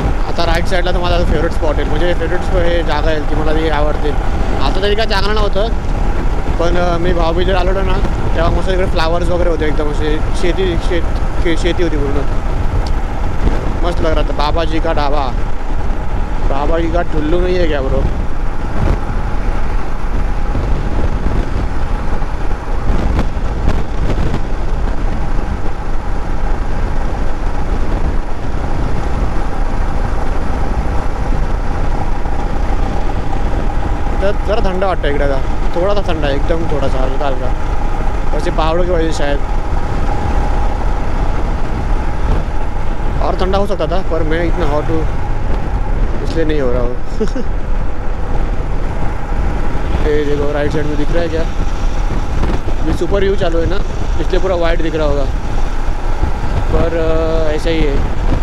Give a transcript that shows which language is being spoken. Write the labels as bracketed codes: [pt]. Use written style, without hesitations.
[mr] आता राईट साईडला तर माझा फेवरेट स्पॉट आहे. म्हणजे फेवरेट हे जागा आहे की मला ती आवडते. आता तरी काय चांगलं नव्हतं, पण मी भाऊबीजेला आलो ना तेव्हा मस्त इकडे फ्लावर्स वगैरे होते एकदम असे. शेती होती पूर्ण, मस्त [hi] लग रहा था. बाबाजी का ढाबा, बाबाजी का ठुल्लू नहीं है क्या ब्रो? [mr] जरा थंड वाटतं इकडे का, थोडासा थंड आहे एकदम, थोडासा हलका हलका. [hi] वैसे पहाड़ों की वजह शायद और ठंडा हो सकता था, पर मैं इतना हॉट हूँ इसलिए नहीं हो रहा हूँ. ये देखो राइट साइड में दिख रहा है क्या, ये सुपर व्यू चालू है ना, इसलिए पूरा वाइट दिख रहा होगा, पर ऐसा ही है.